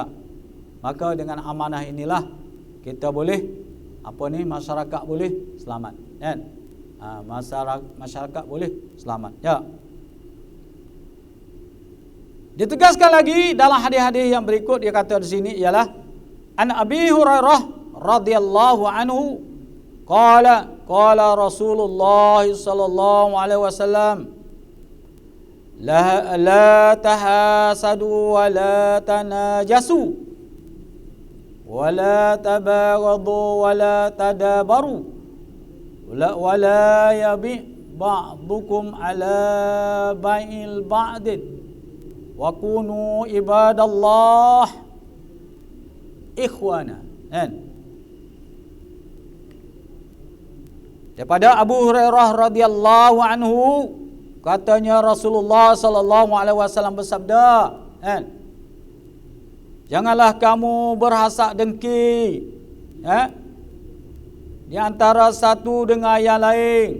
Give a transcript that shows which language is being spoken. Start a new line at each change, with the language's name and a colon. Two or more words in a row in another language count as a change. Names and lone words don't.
Malay: Maka dengan amanah inilah kita boleh masyarakat boleh selamat. Kan? Masyarakat boleh selamat. Ya. Ditegaskan lagi dalam hadis-hadis yang berikut, dia kata di sini ialah
Arabic: عن أبي هريرة رضي الله عنه قال رسول الله صلى الله عليه وسلم لا تحاسدوا ولا تناجشوا ولا تباغضوا ولا تدابروا ولا يبع بعضكم على بيع بعض وكونوا عباد الله إخوانا.
Malay: Daripada Abu Hurairah
Arabic: رضي الله عنه,
Malay: katanya Rasulullah
Arabic: صلى الله عليه وسلم
Malay: bersabda, janganlah kamu berhasad dengki di antara satu dengan yang lain.